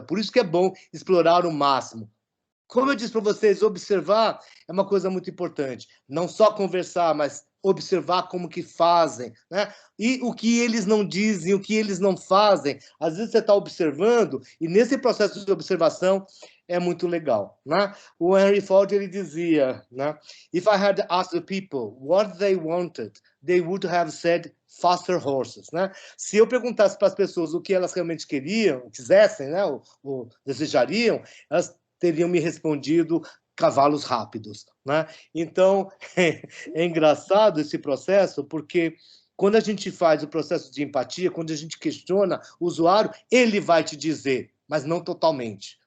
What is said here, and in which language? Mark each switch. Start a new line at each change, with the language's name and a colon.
Portuguese: Por isso que é bom explorar o máximo. Como eu disse para vocês, observar é uma coisa muito importante. Não só conversar, mas observar como que fazem, né? E o que eles não dizem, o que eles não fazem. Às vezes você está observando, e nesse processo de observação é muito legal, né? O Henry Ford, ele dizia, né?
English: If I had asked the people what they wanted, they would have said faster horses, né?
Portuguese: Se eu perguntasse para as pessoas o que elas realmente quisessem, né? Ou desejariam, elas teriam me respondido cavalos rápidos, né? Então, é engraçado esse processo, porque quando a gente faz o processo de empatia, quando a gente questiona o usuário, ele vai te dizer, mas não totalmente.